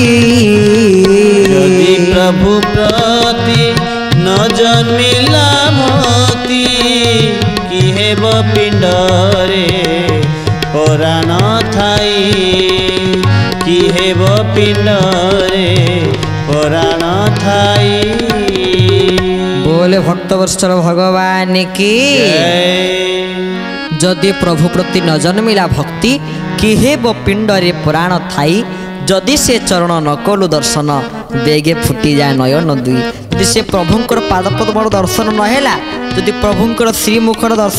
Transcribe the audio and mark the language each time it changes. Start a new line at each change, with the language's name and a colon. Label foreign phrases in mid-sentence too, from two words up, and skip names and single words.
Odia: ଯଦି ପ୍ରଭୁ ପ୍ରତି ନ ଜନ୍ମିଲା ଭକ୍ତି, କି ହେବ ପିଣ୍ଡରେ ପରାଣ ଥାଇ। କି ହେବ ପିଣ୍ଡରେ ପରାଣ ଥାଇ।
Hindi: बोले भक्तवत्सल भगवान की।
Odia: ଯଦି ପ୍ରଭୁ ପ୍ରତି ନ ଜନ୍ମିଲା ଭକ୍ତି କି ହେବ ପିଣ୍ଡରେ ପୁରାଣ ଥାଇ। ଯଦି ସେ ଚରଣ ନ କଲୁ ଦର୍ଶନ ବେଗେ ଫୁଟି ଯାଏ ନୟନ ଦୁଇ ଯଦି ସେ ପ୍ରଭୁଙ୍କର ପାଦପଦ୍ମ ଦର୍ଶନ ନହେଲା ଯଦି ପ୍ରଭୁଙ୍କର ଶ୍ରୀମୁଖର ଦର୍ଶନ